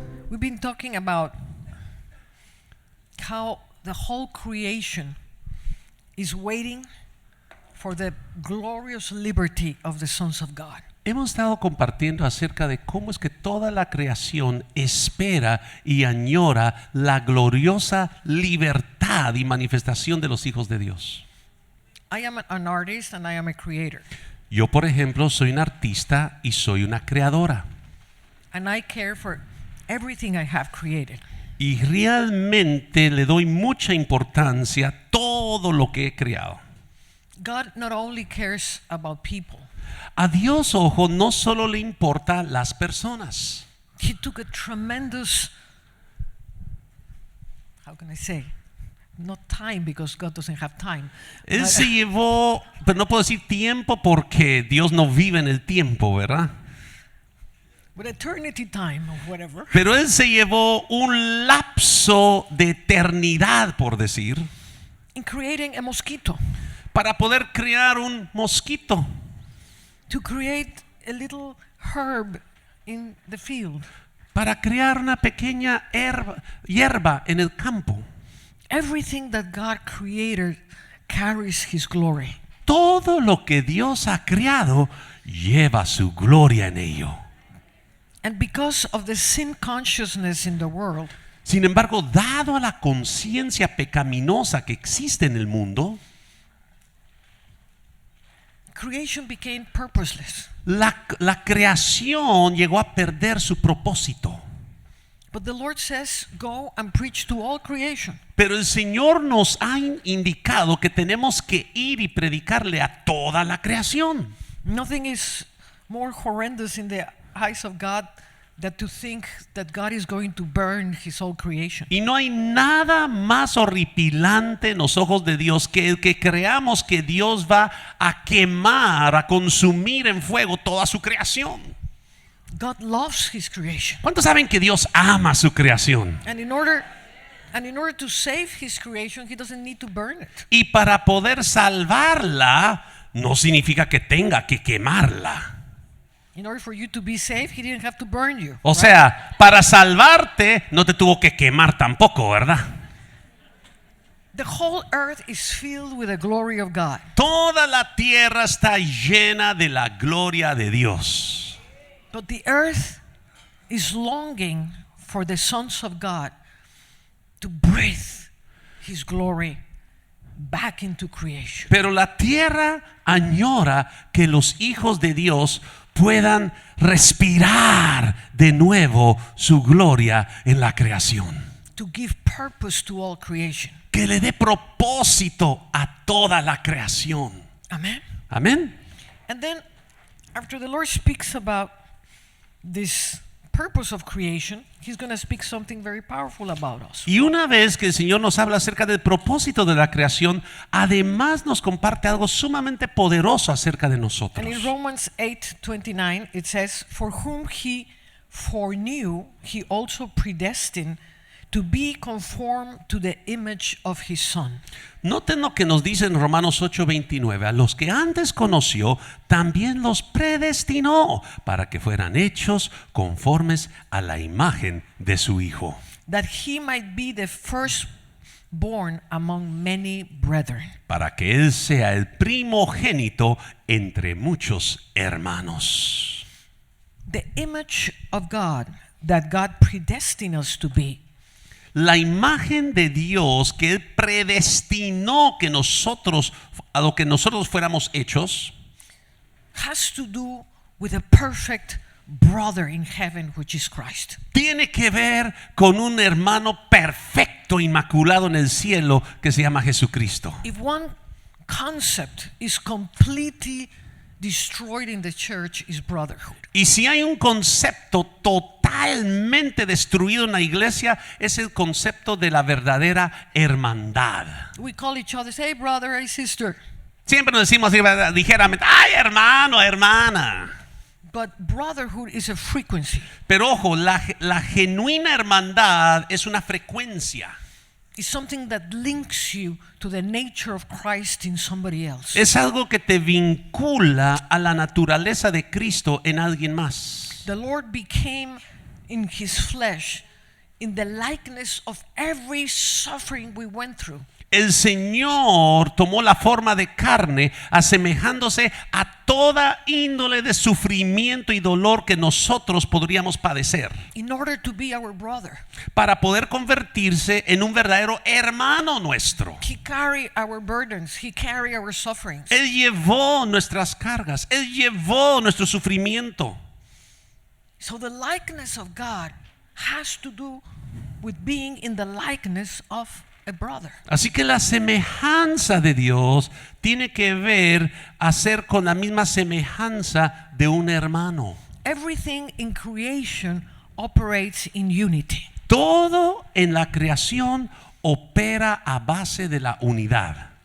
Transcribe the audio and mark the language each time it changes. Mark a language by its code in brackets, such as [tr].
[en] We've been talking about how the whole creation is waiting for the glorious liberty of the sons of God. [es] Hemos estado compartiendo acerca de cómo es que toda la creación espera y añora la gloriosa libertad y manifestación de los hijos de Dios. [en] I am an artist and I am a creator. [es] Yo, por ejemplo, soy un artista y soy una creadora. [en] And I care for everything I have created. [es] Y realmente le doy mucha importancia a todo lo que he creado. [en] God not only cares about people. [es] A Dios, ojo, no solo le importa las personas. [en] He took a tremendous, how can I say, not time because God doesn't have time. [es] Él se llevó, pero no puedo decir tiempo porque Dios no vive en el tiempo, ¿verdad? [en] But eternity time or whatever. [es] Pero Él se llevó un lapso de eternidad, por decir, [en] In creating a mosquito. [es] para poder crear un mosquito, [en] To create a little herb in the field. [es] para crear una pequeña hierba en el campo. [en] Everything that God created carries His glory. [es] Todo lo que Dios ha creado lleva su gloria en ello. [en] And because of the sin consciousness in the world, [es] Sin embargo, dado a la conciencia pecaminosa que existe en el mundo, [en] creation became purposeless. [es] la creación llegó a perder su propósito. [en] But the Lord says, go and preach to all creation. [es] Pero el Señor nos ha indicado que tenemos que ir y predicarle a toda la creación. [en] Nothing is more horrendous in the eyes of God than to think that God is going to burn His whole creation. [es] Y no hay nada más horripilante en los ojos de Dios que el que creamos que Dios va a quemar, a consumir en fuego toda su creación. [en] God loves His creation. [es] ¿Cuántos saben que Dios ama su creación? [en] And in order to save His creation, He doesn't need to burn it. [es] Y para poder salvarla, no significa que tenga que quemarla. [en] In order for you to be saved, He didn't have to burn you. [es] O sea, para salvarte no te tuvo que quemar tampoco, ¿verdad? [en] The whole earth is filled with the glory of God. [es] Toda la tierra está llena de la gloria de Dios. [en] But the earth is longing for the sons of God to breathe His glory back into creation. [es] Pero la tierra añora que los hijos de Dios puedan respirar de nuevo su gloria en la creación. [en] To give purpose to all creation. [es] Que le dé propósito a toda la creación. [en] Amen. [es] Amén. [en] And then after the Lord speaks about this purpose of creation, He's going to speak something very powerful about us. [es] Y una vez que el Señor nos habla acerca del propósito de la creación, además nos comparte algo sumamente poderoso acerca de nosotros. [en] And in Romans 8:29 it says, "For whom He foreknew, He also predestined to be conformed to the image of His Son." [es] Noten lo que nos dice en Romanos 8:29. A los que antes conoció, también los predestinó para que fueran hechos conformes a la imagen de su Hijo. [en] That He might be the firstborn among many brethren. [es] Para que Él sea el primogénito entre muchos hermanos. [en] The image of God that God predestined us to be. [es] La imagen de Dios que Él predestinó que nosotros, a lo que nosotros fuéramos hechos, [en] has to do with a perfect brother in heaven, which is Christ. [es] tiene que ver con un hermano perfecto, inmaculado en el cielo, que se llama Jesucristo. [en] If one concept is completely destroyed in the church, is brotherhood. [es] Y si hay un concepto totalmente destruido en la iglesia, es el concepto de la verdadera hermandad. [en] We call each other, say, hey brother, hey sister. [es] Siempre nos decimos así, ligeramente, ay hermano, hermana. [en] But brotherhood is a frequency. [es] Pero ojo, la genuina hermandad es una frecuencia. [en] It's something that links you to the nature of Christ in somebody else. [es] Es algo que te vincula a la naturaleza de Cristo en alguien más. [en] The Lord became in His flesh in the likeness of every suffering we went through. [es] El Señor tomó la forma de carne, asemejándose a toda índole de sufrimiento y dolor que nosotros podríamos padecer, [en] In order to be our brother. [es] para poder convertirse en un verdadero hermano nuestro. [en] He carried our burdens. He carried our sufferings. [es] Él llevó nuestras cargas, Él llevó nuestro sufrimiento. [en] So the likeness of God has to do with being in the likeness of a brother. [es] Así que la semejanza de Dios tiene que ver a ser con la misma semejanza de un hermano. [en] Everything in creation operates in unity. [es] Todo en la creación opera a base de la unidad.